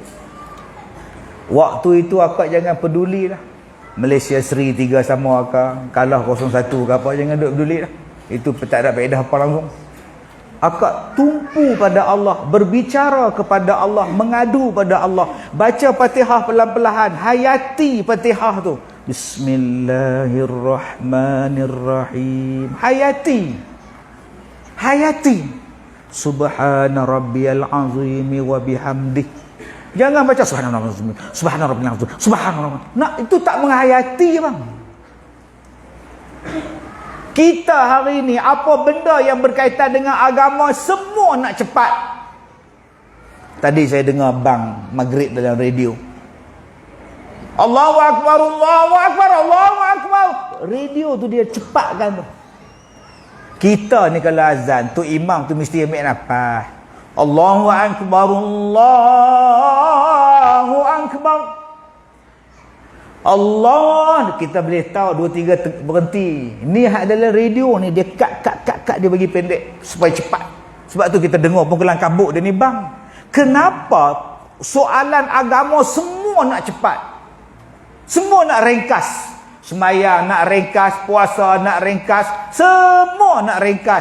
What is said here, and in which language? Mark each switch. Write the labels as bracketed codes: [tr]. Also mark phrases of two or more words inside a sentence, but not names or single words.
[ms] Waktu itu akak jangan pedulilah Malaysia Seri 3 sama akak, kalah 0-1 ke apa, jangan duk peduli lah. Itu tak ada faedah apa langsung. Akak tumpu pada Allah, berbicara kepada Allah, mengadu pada Allah, baca Fatihah pelan-pelan, hayati Fatihah tu. [ar] Bismillahirrahmanirrahim. [ms] Hayati. [ar] سبحان ربي العظيم وبحمده. [ms] Jangan baca [ar] سبحان الله، سبحان الله، سبحان الله. [ms] Nah, itu tak menghayati, bang. Kita hari ini apa benda yang berkaitan dengan agama semua nak cepat. Tadi saya dengar bang maghrib dalam radio. [ar] الله أكبر، الله أكبر، الله أكبر. [ms] Radio tu dia cepatkan tu. Kita ni kalau azan tu imam tu mesti ambil nafas. [ar] الله أكبر، الله أكبر. Allah, [ms] kita boleh tahu 2-3 berhenti. Ni hak dalam radio ni dia kat dia bagi pendek supaya cepat. Sebab tu kita dengar pun kelang kabut dia ni, bang. Kenapa soalan agama semua nak cepat? Semua nak ringkas. Sembahyang nak ringkas, puasa nak ringkas, semua nak ringkas.